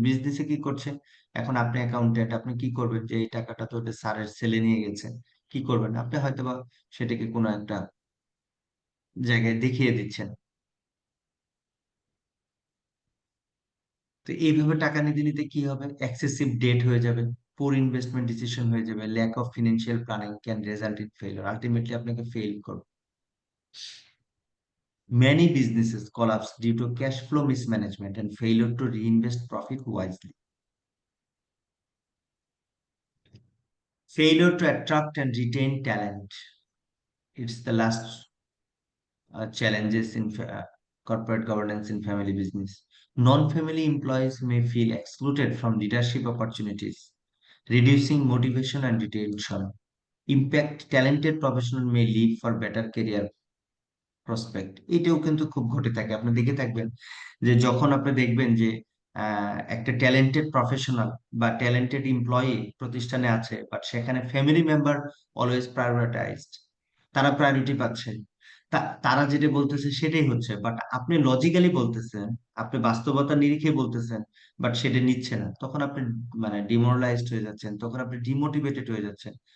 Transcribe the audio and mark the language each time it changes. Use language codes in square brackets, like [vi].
[bn] বিজনেসে কি করছে, এখন আপনি অ্যাকাউন্টেন্ট, আপনি কি করবেন, যে এই টাকাটা তো স্যারের ছেলে নিয়ে গেছে, কি করবেন আপনি, হয়তোবা সেটাকে কোনো একটা জায়গায় দেখিয়ে দিচ্ছেন। তো এইভাবে টাকা নিতে নিতে কি হবে, এক্সেসিভ ডেট হয়ে যাবে, পুর ইনভেস্টমেন্ট ডিসিশন হয়ে যাবে, [en] lack of financial planning can result in failure, [bn] ultimately আপনাকে ফেল করবে। [en] Many businesses collapse due to cash flow mismanagement and failure to reinvest profit wisely. Failure to attract and retain talent. It's the last challenges in corporate governance in family business. Non-family employees may feel excluded from leadership opportunities, reducing motivation and retention. Impact, talented professional may leave for better career prospect. [bn] এটাও কিন্তু খুব ঘটে থাকে, আপনি দেখে থাকবেন যে যখন আপনি দেখবেন যে একটা ট্যালেন্টেড প্রফেশনাল বা ট্যালেন্টেড এমপ্লয়ি প্রতিষ্ঠানে আছে, বাট সেখানে ফ্যামিলি মেম্বার অলওয়েজ প্রায়োরিটাইজড, তারা প্রায়োরিটি পাচ্ছে, তারা যেটা বলতেছে সেটাই হচ্ছে, বাট আপনি লজিক্যালি বলতেছেন, আপনি বাস্তবতা নিরিখে বলতেছেন, বাট সেটা নিচ্ছে না, তখন আপনি মানে ডিমোরালাইজড হয়ে যাচ্ছেন, তখন আপনি ডিমোটিভেটেড হয়ে যাচ্ছেন।